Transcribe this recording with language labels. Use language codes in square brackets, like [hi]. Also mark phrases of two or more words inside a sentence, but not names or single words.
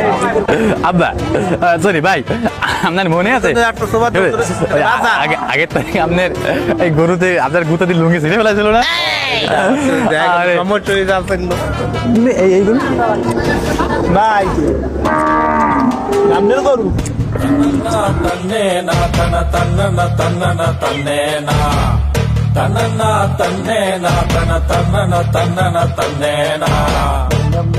[bn] আব্বা সরি ভাই আপনার মনে আছে আগে আগের তারিখে আপনার এই গরুতে আপনার গুতা দিয়ে লুঙ্গি ছিঁড়ে ফেলাছিল না? এই গরু ভাই সামনের গরু ತನ್ನೇ ನಾ ತನ ತನ್ನ ತನ್ನ ತನ್ನೇ ನಾ ತನ್ನ ತನ್ನೇ ನಾ ತನ ತನ್ನ ತನ್ನ ತನ್ನೇ ನಾ